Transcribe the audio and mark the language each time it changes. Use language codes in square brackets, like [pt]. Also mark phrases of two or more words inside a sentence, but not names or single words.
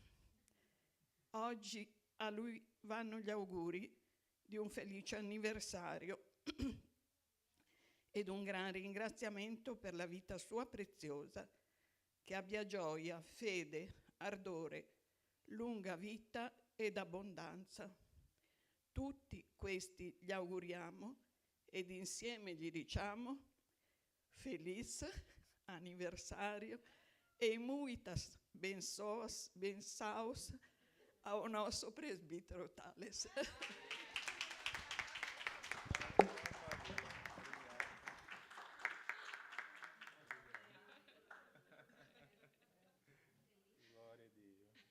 [it] Oggi a lui vanno gli auguri di un felice anniversario ed un gran ringraziamento per la vita sua preziosa, che abbia gioia, fede, ardore, lunga vita ed abbondanza. Tutti questi gli auguriamo ed insieme gli diciamo [pt] feliz anniversario e muitas bensaos ao nosso presbítero Thales. [it] Glória a Dio.